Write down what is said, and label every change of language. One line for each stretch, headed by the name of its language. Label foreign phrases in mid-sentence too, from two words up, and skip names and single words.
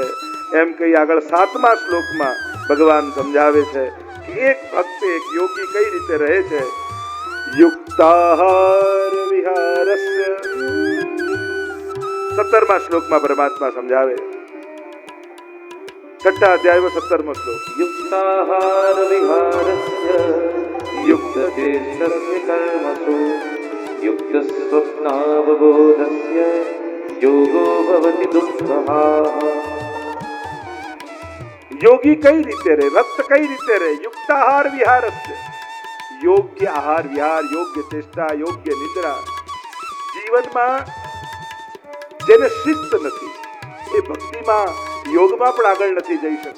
Gujarati: એમ કહી આગળ 7મા શ્લોકમાં ભગવાન સમજાવે છે કે એક ભક્ત એક યોગી કઈ રીતે રહે છે.
Sanskrit: યુક્તાહાર વિહારસ્ય,
Gujarati: 17મા શ્લોકમાં પરમાત્મા સમજાવે. 6ઠા અધ્યાયમાં 17મો શ્લોક.
Sanskrit: युक्ताहार विहारस्य युक्तचेष्टस्य कर्मसु युक्तस्वप्नावबोधस्य योगो भवति दुःखः.
Gujarati: યોગી કઈ રીતે રહે, ભક્ત કઈ રીતે રહે?
Sanskrit: યુક્તાહાર વિહારસ્ય,
Gujarati: યોગ્ય આહાર વિહાર, યોગ્ય ચેષ્ટા, યોગ્ય નિદ્રા. જીવનમાં જેને શિસ્ત નથી એ ભક્તિમાં યોગમાં પણ આગળ નથી જઈ શકતો.